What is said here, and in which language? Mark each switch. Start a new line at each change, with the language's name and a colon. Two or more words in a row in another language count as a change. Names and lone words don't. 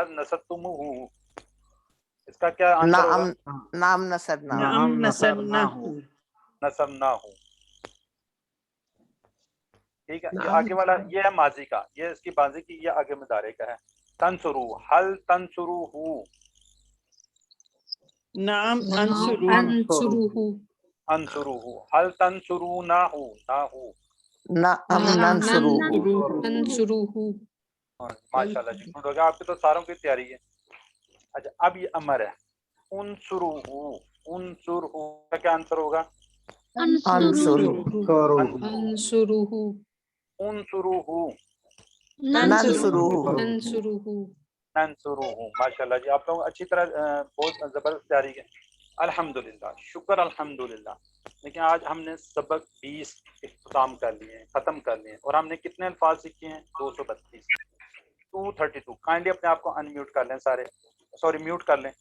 Arabic: هل نصرتموه,
Urdu: اس کا کیا آنسر ہوگا?
Arabic: نعم نصرنا, نعم نصرناه, نصرناه.
Urdu: ٹھیک ہے، یہ آگے والا یہ ہے ماضی کا، یہ اس کی باجی کی، یہ آگے مضارع کا ہے.
Arabic: تنصر، هل تنصره, نعم أنصر, أنصره. هل تنصرنه، نه, نعم ننصر, ننصره.
Urdu: ماشاءاللہ جی، گڈ ہو گیا، آپ کی تو ساروں کی تیاری ہے. اچھا، اب یہ امر ہے,
Arabic: انصره، انصره
Urdu: کا کیا آنسر ہوگا?
Arabic: أنصر, أنصره, انصره, ننصر, ننصره, ننصره.
Urdu: ماشاءاللہ جی، آپ لوگ اچھی طرح بہت زبردست تیاری ہے، الحمدللہ، شکر الحمدللہ. لیکن آج ہم نے سبق 20 اختتام کر لیے، ختم کر لیے، اور ہم نے کتنے الفاظ سیکھے ہیں? 232, 232। کائنڈلی اپنے آپ کو ان میوٹ کر لیں سارے، سوری میوٹ کر لیں.